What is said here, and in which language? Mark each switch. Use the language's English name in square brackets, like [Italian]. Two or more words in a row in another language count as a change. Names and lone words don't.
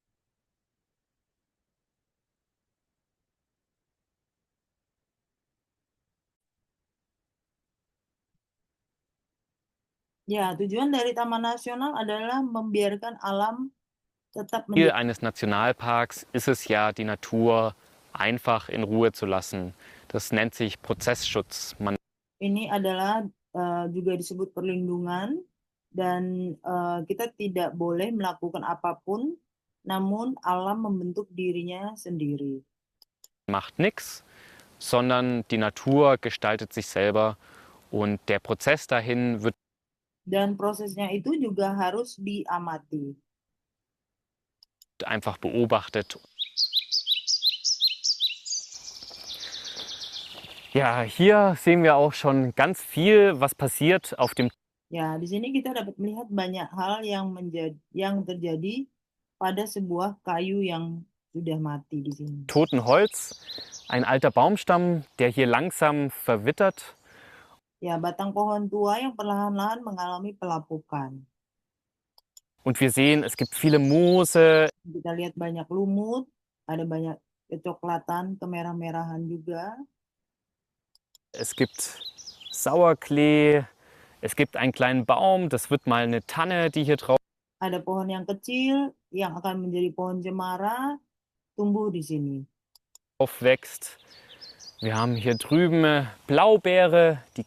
[Indonesian] Ya, tujuan dari Taman Nasional adalah membiarkan alam tetap [German] Ziel eines Nationalparks ist es ja, die Natur einfach in Ruhe zu lassen. Das nennt sich Prozessschutz. [Indonesian] Ini adalah juga disebut perlindungan dan kita tidak boleh melakukan apapun, namun alam membentuk dirinya sendiri. [German] Macht nichts, sondern die Natur gestaltet sich selber und der Prozess dahin wird [Indonesian] Dan prosesnya itu juga harus diamati. [German] einfach beobachtet. Ja, hier sehen wir auch schon ganz viel, was passiert auf dem [Indonesian] Ya, di sini kita dapat melihat banyak hal yang terjadi pada sebuah kayu yang sudah mati di sini. [German] toten Holz. Ein alter Baumstamm, der hier langsam verwittert. [Indonesian] Ya, batang pohon tua yang perlahan-lahan mengalami pelapukan. [German] Und wir sehen, es gibt viele Moose. [Indonesian] Kita lihat banyak lumut, ada banyak kecoklatan, kemerah-merahan juga. [German] Es gibt Sauerklee. Es gibt einen kleinen Baum, das wird mal eine Tanne, die hier drauf [Indonesian] Ada pohon yang kecil yang akan menjadi pohon cemara tumbuh di sini. [German] wächst. Wir haben hier drüben Blaubeere, die